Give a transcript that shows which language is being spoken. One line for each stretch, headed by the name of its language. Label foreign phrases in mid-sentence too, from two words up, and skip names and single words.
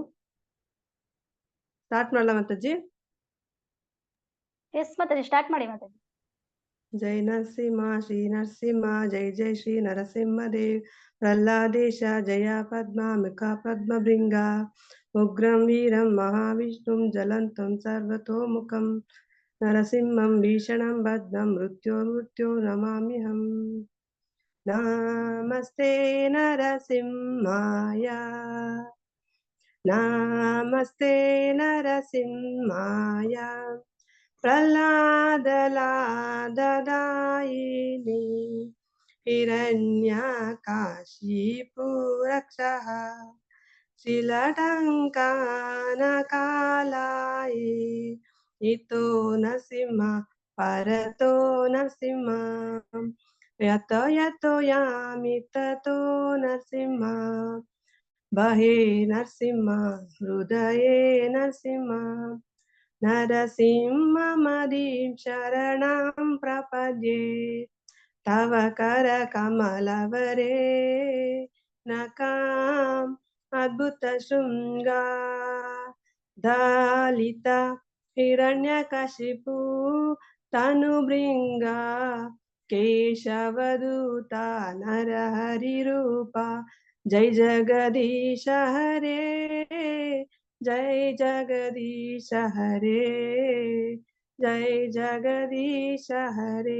Kannada: ಸ್ಟಾರ್ಟ್ ಮಾಡಲ ಮಾತಾಜಿ? ಎಸ್ ಮಾತಾಜಿ, ಸ್ಟಾರ್ಟ್ ಮಾಡಿ ಮಾತಾಜಿ.
Sanskrit: ಜೈ ನರಸಿಂಹ ಶ್ರೀ ನರಸಿಂಹ, ಜೈ ಜೈ ಶ್ರೀ ನರಸಿಂಹ ದೇವ್. ಪ್ರಹ್ಲಾದೇಶ ಜಯ ಪದ್ಮಾಮಿಕ ಪದ್ಮಭೃಂಗ, ಉಗ್ರಂ ವೀರಂ ಮಹಾವಿಷ್ಣುಂ ಜ್ವಲಂತಂ ಸರ್ವತೋಮುಖಂ, ನರಸಿಂಹಂ ಭೀಷಣಂ ಭದ್ರಂ ಮೃತ್ಯೋ ನಮಾಮ್ಯಹಂ. ನಮಸ್ತೆ ನರಸಿಂಹಾಯ, ನಮಸ್ತೆ ನರಸಿಂಹಾಯ, ಪ್ರಹ್ಲಾದಲಾದದಾಯಿನಿ, ಹಿರಣ್ಯಕಾಶಿಪುರಕ್ಷಃ, ಶಿಲಟಂಕನಕಾಲಾಯಿ, ಇತೋ ನರಸಿಂಹ ಪರತೋ ನರಸಿಂಹ, ಯತೋ ಯತೋ ಯಾಮಿ ತತೋ ನರಸಿಂಹ, ಬಹೇ ನರಸಿಂಹ ಹೃದಯೇ ನರಸಿಂಹ, ನರಸಿಂಹಮದೀಂ ಶರಣಂ ಪ್ರಪದ್ಯೆ, ತವ ಕರ ಕಮಲವರೇ ನಕಾಂ ಅದ್ಭುತ ಶೃಂಗ, ದಾಲಿತ ಹಿರಣ್ಯಕಶಿಪು ತನುಭೃಂಗ, ಕೇಶವದೂತ ನರಹರಿ ರೂಪ, ಜೈ ಜಗದೀಶ ಹರೇ, ಜೈ ಜಗದೀಶ ಹರೇ, ಜೈ ಜಗದೀಶ ಹರೇ.